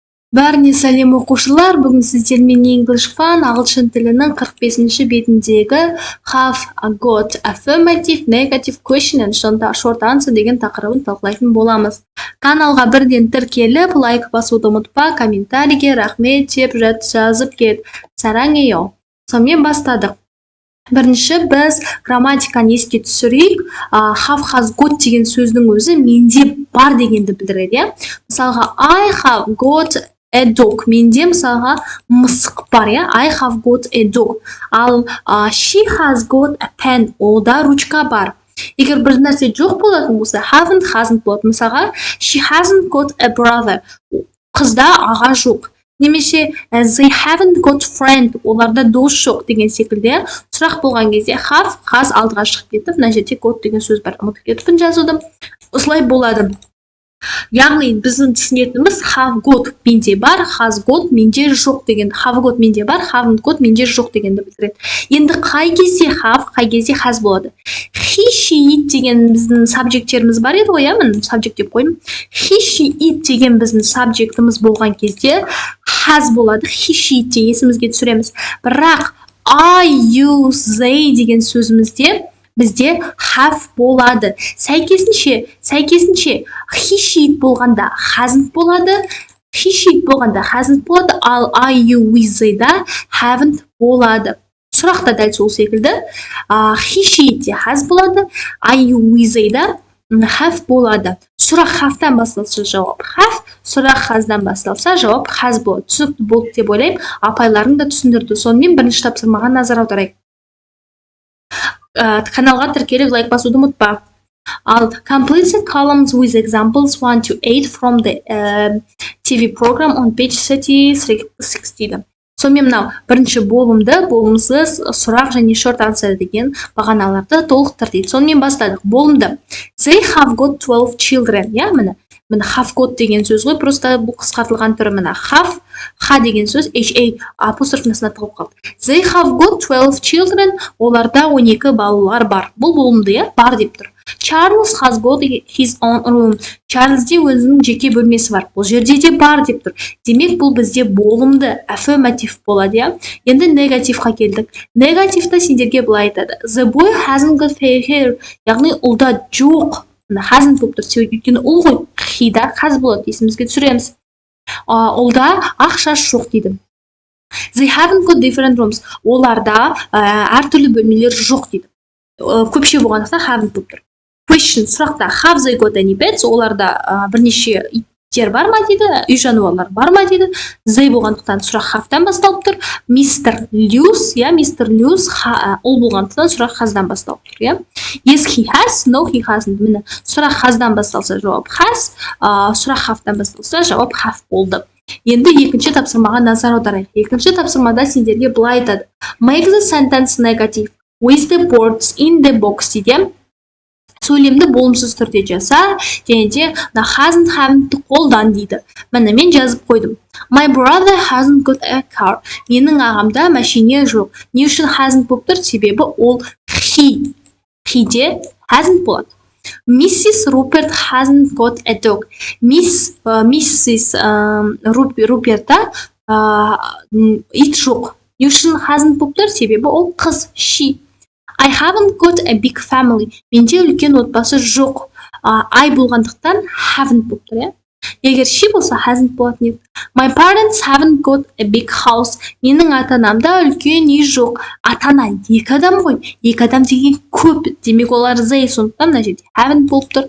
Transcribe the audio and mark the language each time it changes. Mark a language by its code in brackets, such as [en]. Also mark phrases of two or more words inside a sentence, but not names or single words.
[kk] Бәріне сәлем оқушылар, бүгін сіздермен English Fun ағылшын тілінің 45-ші бетіндегі [en] have, got, affirmative, negative question and short answer [kk] деген тақырыбын талқылайтын боламыз. Каналға бірден тіркеліп, лайк басуды ұмытпа, комментарийге рахмет деп жазып кет. Сараңео. Сонымен бастадық. Бірінші біз грамматиканы еске түсірейік. [en] Have, has, got [kk] деген сөздің өзі менде бар дегенді білдіреді. Мысалға, [en] I have got a dog. [kk] Менде мысалға мысық бар, [en] I have got a dog. Ал she has got a pen. [kk] Олда ручка бар. Егер бір нәрсе жоқ болатын болса, [en] haven't, hasn't [kk] болады. Мысалға, [en] she hasn't got a brother. [kk] Қызда аға жоқ. [en] Немесе they haven't got friend. [kk] Оларда дос жоқ деген секілді. Сұрақ болған кезде [en] have, has [kk] алдыға шығып кетіп, мына жерде got деген сөз бар. Ұмытып кетіппін жазуды. Осылай болады. Яғни біздің түсінетініміз [en] have got [kk] менде бар, [en] has got [kk] менде жоқ деген. [en] Have got [kk] менде бар, [en] haven't got [kk] менде жоқ дегенді білдіреді. Енді қай кезде have, қай кезде has болады. [en] He, she, it [kk] деген біздің сабжекттеріміз бар еді ғой, мен сабжект деп қойдым. [en] He, she, it [kk] деген біздің сабжектіміз болған кезде has болады. [en] He, she, it [kk] те есімізге түсіреміз. Бірақ [en] I, you, they [kk] деген сөзімізде бізде have болады. Сәйкесінше [en] he, she, it [kk] болғанда hasn't болады. [en] He, she, it [kk] болғанда hasn't болады. Ал [en] I, you, we, they [kk] да haven't болады. Сұрақта дәл сол секілді. [en] He, she, it [kk] те has болады. [en] I, you, we, they [kk] да have болады. Сұрақ have-тан басталса жауап have, сұрақ has-дан басталса жауап has болады. Түсінікті болды деп ойлаймын. Апайларың да түсіндірді. Сонымен бірінші тапсырмаға назар аударайық. Каналға тіркеліп лайк басуды ұмытпа. [en] Ал complete the columns with examples 1 to 8 from the TV program on page 36 дейді. [kk] Сонымен мынау бірінші болымсыз сұрақ және [en] short answer [kk] деген бағаналарды толықтыр дейді. Сонымен бастадық. Болымды. [en] They have got 12 children. [kk] Міне [en] have got [kk] деген сөз ғой, просто бұл қысқартылған түрі. Міне have, ха деген сөз ha апостроф астына тығылып қалды. [en] They have got 12 children. [kk] Оларда 12 балалар бар. Бұл болымды, бар деп тұр. [en] Charles has got his own room. [kk] Чарльзде өзінің жеке бөлмесі бар. Бұл жерде де бар деп тұр. Демек бұл бізде болымды, affirmative болады. Енді негативқа келдік. Негативті сендерге былай айтады. [en] The boy hasn't got hair. [kk] Яғни ұлда жоқ. Hasn't болып тұр. Өйткені ұл ғой. He-да has болады. Есімізге түсіреміз. Ұлда ақша жоқ дейді. [en] They haven't got different rooms. [kk] Оларда әртүрлі бөлмелер жоқ дейді. Көпше болғандықтан [en] haven't [kk] болып тұр. [en] Question, сұрақта have they got any pets? [kk] Оларда бірнеше иттер бар ма дейді, үй жануарлар бар ма дейді. They болғандықтан сұрақ have-тан басталып тұр. Mr. Lewis, Mr. Lewis ол болғандықтан сұрақ has-дан басталып тұр. [en] Yes, he has, no, he hasn't. [kk] Міне, сұрақ has-дан басталса жауап has, сұрақ have-тан басталса жауап have болды. Енді екінші тапсырмаға назар аударайық. Екінші тапсырмада сендерге былай айтады. [en] Make the sentence negative with the words in the box дейді. [kk] Сөйлемді болымсыз түрде жаса, және де [en] hasn't, haven't [kk] қолдан дейді. Міне мен жазып қойдым. [en] My brother hasn't got a car. [kk] Менің ағамда машине жоқ. Не үшін hasn't болып тұр? Себебі ол he. He-де hasn't болады. [en] Mrs. Rupert hasn't got a dog. Mrs. [kk] Rupert'та ит жоқ. Не үшін hasn't болып тұр? Себебі ол қыз, she. [en] I haven't got a big family. [kk] Менде үлкен отбасы жоқ. I болғандықтан haven't болып тұр. Егер she болса hasn't болатын еді. [en] My parents haven't got a big house. [kk] Менің ата-анамда үлкен үй жоқ. Ата-ана екі адам ғой. Екі адам деген көп. Демек олар they, сондықтан мына жерде haven't болып тұр.